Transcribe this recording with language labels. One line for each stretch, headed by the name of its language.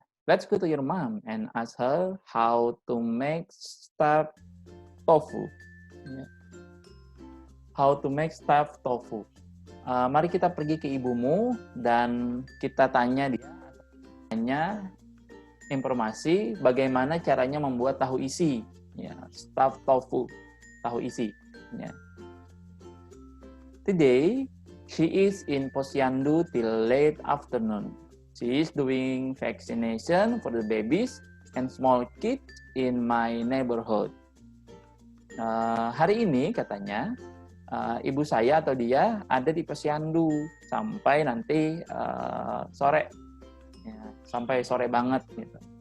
English: Let's go to your mom and ask her how to make stuffed tofu. How to make stuffed tofu.
Indonesian: Mari kita pergi ke ibumu dan kita tanya dia informasi bagaimana caranya membuat tahu isi, ya,
English: stuffed tofu,
Indonesian: tahu isi. Ya.
English: Today, she is in Posyandu till late afternoon. She is doing vaccination for the babies and small kids in my neighborhood.
Indonesian: Hari ini katanya ibu saya atau dia ada di Posyandu sampai nanti sore, ya, sampai sore banget gitu.